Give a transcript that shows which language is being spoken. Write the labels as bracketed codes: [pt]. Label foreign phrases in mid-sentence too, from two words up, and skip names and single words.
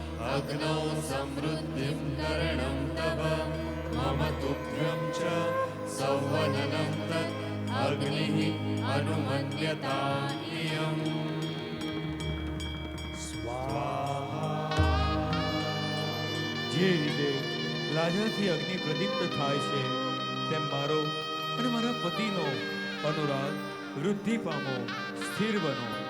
[sa] अग्नौ समृद्धिं करणं तव मम तुभ्यं च संवदनं तत् अग्निः अनुमन्यतामियम् [gu] જે રીતે લાજાથી અગ્નિ પ્રદીપ્ત થાય છે તેમ મારો અને મારા પતિનો અનુરાગ વૃદ્ધિ પામો, સ્થિર બનો.